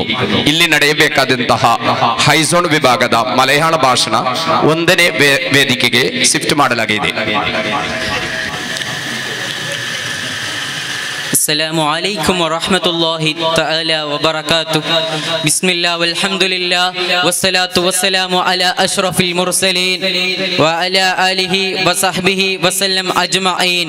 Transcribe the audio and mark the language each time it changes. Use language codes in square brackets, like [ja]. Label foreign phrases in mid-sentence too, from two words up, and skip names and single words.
[kn] ಇಲ್ಲಿ ನಡೆಯಬೇಕಾದಂತಹ ಹೈಸೋನ್ ವಿಭಾಗದ ಮಲಯಾಳ ಭಾಷಣ ಒಂದನೇ ವೇದಿಕೆಗೆ ಶಿಫ್ಟ್ ಮಾಡಲಾಗಿದೆ. [ar] السلام عليكم ورحمة الله تعالى وبركاته. بسم الله والحمد لله والصلاة والسلام على أشرف المرسلين وعلى آله وصحبه وسلم أجمعين.